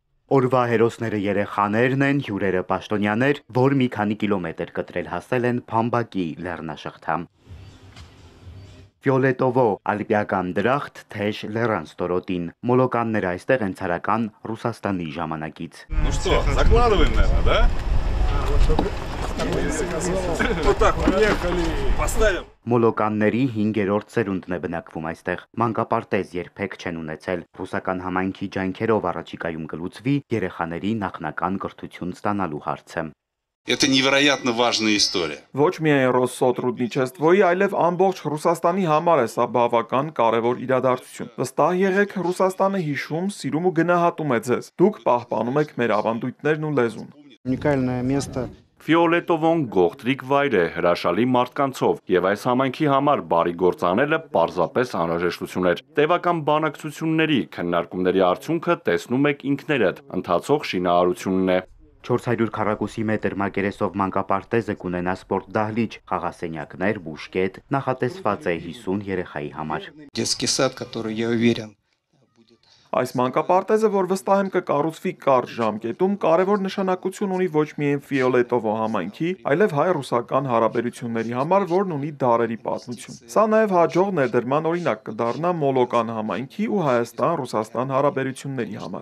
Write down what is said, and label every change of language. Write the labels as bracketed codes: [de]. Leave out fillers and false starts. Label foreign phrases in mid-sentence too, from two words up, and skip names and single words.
[hy] Օրվա հերոսները երեխաներն են, հյուրերը պաշտոնյաներ, որ մի քանի կիլոմետր կտրել հասել են Փամբակի լեռնաշղթա։ Ֆիոլետովո ալպիական դրախտ թեժ լեռան ստորոտին։ Մոլոկանները այստեղ են ցարական Ռուսաստանի ժամանակից։ [ru] Ну что, закладываем, наверное, да? Вот так, поехали. Поставим. [hy] Մոլոկանների 5-րդ սերունդն է բնակվում այստեղ։ Մանկապարտեզ երբեք չեն ունեցել։ Ռուսական համայնքի ջանքերով առաջիկայում կլուծվի երեխաների նախնական կրթություն ստանալու հարցը։ [ru] Это невероятно важная история. [hy] Ոչ միայն Ռոսսոտրուդնիչեստվոյի, այլև ամբողջ Ռուսաստանի համար է սա բավական կարևոր իրադարձություն։ Վստահ եղեք, Ռուսաստանը հիշում, սիրում ու գնահատում է ձեզ։ Դուք պահպանում եք մեր ավանդույթներն ու լեզուն։ [ru] Уникальное место. [hy] Ֆիոլետովոն գողտրիկ վայր է հրաշալի մարդկանցով եւ այս համայնքի համար բարի գործ անելը պարզապես անհրաժեշտություն էր։ Տևական բանակցությունների քննարկումների արդյունքը տեսնում եք ինքներդ, ընթացող շինարարությունն է։ 400 քառակուսի մետր մակերեսով մանկապարտեզը կունենա սպորտ դահլիճ, խաղասենյակներ, բուժկետ, նախատեսված է 50 երեխայի համար։ [ru] Детский сад, который, я уверен, [hy] Այս մանկապարտեզը, որ վստահ եմ կկառուցվի կարճ ժամկետում, կարևոր նշանակություն ունի ոչ միայն Ֆիոլետովո համայնքի, այլև հայ-ռուսական հարաբերությունների համար, որն ունի դարերի պատմություն։ Սա նաև հաջող ներդրման օրինակ կդառնա Մոլոկան համայնքի ու Հայաստան-Ռուսաստան հարաբերությունների համար։